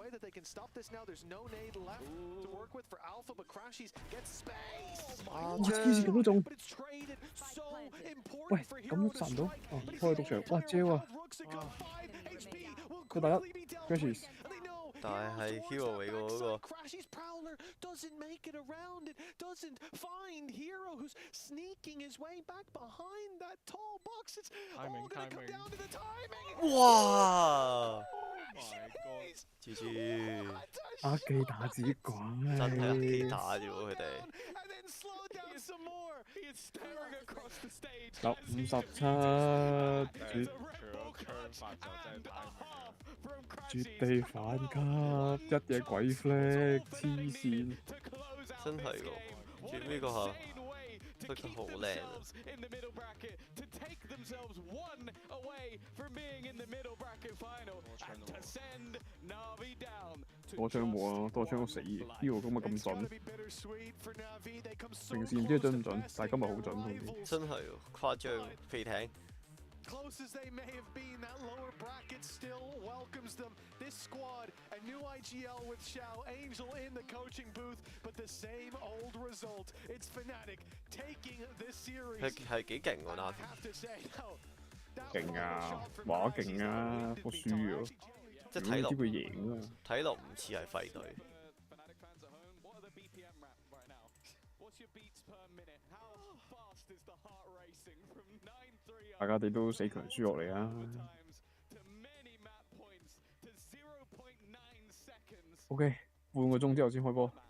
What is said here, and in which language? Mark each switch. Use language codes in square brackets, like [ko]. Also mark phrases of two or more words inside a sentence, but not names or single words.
[yue] 哇！黐線咁都中。喂，咁都殺唔到？哦，開毒場，哇 ，J 啊！佢第一 ，Crashes。但係 hero 嚟喎嗰個。 [en] Crashes Prowler doesn't make it around it, doesn't find Hero who's sneaking his way back behind that tall box. It's all gonna come down to the timing. [yue] 哇 ！GG。阿記打自己鬼。真係阿記打啫喎佢哋。 57絕地反擊，一嘢鬼 flag， 黐線。真係喎，最尾嗰下。 [en] way to Look at keep the whole land. themselves in the middle bracket, to take themselves one away from being in the middle bracket final, and to send Na'Vi down to [yue] 多槍冇啊，多槍都死嘅。呢個今日咁準，平時唔知準唔準，但係今日好準好似。真係喎誇張，飛艇。 [en] Close as they may have been, that lower bracket still welcomes them. This squad, a new IGL with Xiao Angel in the coaching booth, but the same old result. It's Fnatic taking this series. [yue] 係幾勁喎 Na'Vi。勁啊！話勁啊，我輸咗。即係睇落知佢贏啊！睇落唔似係廢隊。大家哋都死強輸落嚟啊 ！OK， 半個鐘之後先開波。